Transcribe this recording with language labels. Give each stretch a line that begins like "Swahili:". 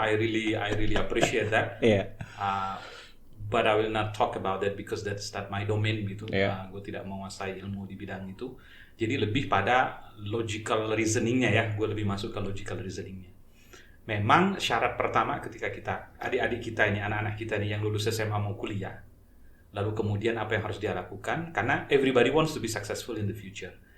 English: I really appreciate that. But I will not talk about that because that's not my domain gitu.
Indonesian: Gue tidak menguasai ilmu di bidang itu. Jadi lebih pada logical reasoningnya ya. Gue lebih masuk ke logical reasoningnya. Memang syarat pertama ketika kita adik-adik kita ini, anak-anak kita ini yang lulus SMA mau kuliah. Lalu kemudian apa yang harus dia lakukan? Karena
English: everybody wants to be successful in the future.